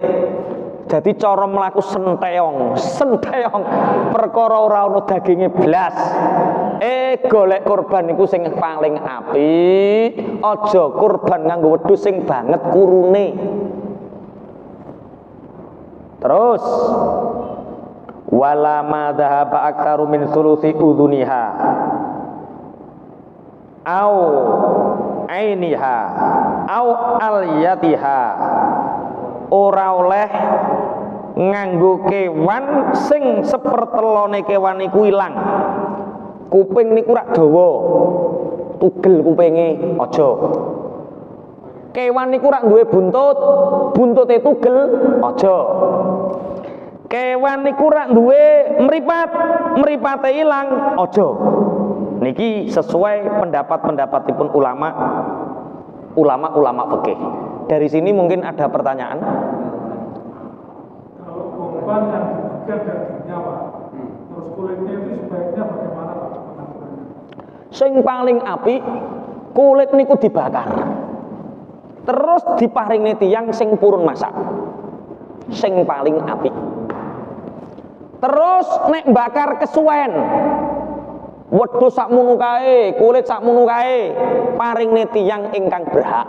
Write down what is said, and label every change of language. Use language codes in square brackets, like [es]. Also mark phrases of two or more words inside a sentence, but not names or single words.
[jv] Jadi cara mlaku senteong perkara ora ana daginge blas. Golek kurban niku sing paling apik, aja kurban nganggo wedhus sing banget kurune. [ar] Terus ولا ما ذهب أكثر من ثلث أذنها أو عينها أو أليتها. [jv] Ora oleh nganggo kewan sing sepertelone kewan iku ilang. Kuping niku rak dawa, tugel kupinge aja. Kewan niku rak duwe buntut, buntute tugel aja. Kewan niku rak duwe mripat, mripate ilang aja. Niki sesuai pendapat-pendapatipun ulama fikih. [id] Dari sini mungkin ada pertanyaan. Kalau kurban yang dibagian dagingnya Pak, terus kulitnya itu sebaiknya bagaimana Pak pengaturannya? [jv] Sing paling apik kulit niku dibakar. Terus diparingi tiyang sing purun masak. Sing paling apik. Terus nek bakar kesuwen. Wedhus sakmono kae, kulit sakmono kae, paringne tiyang ingkang berhak.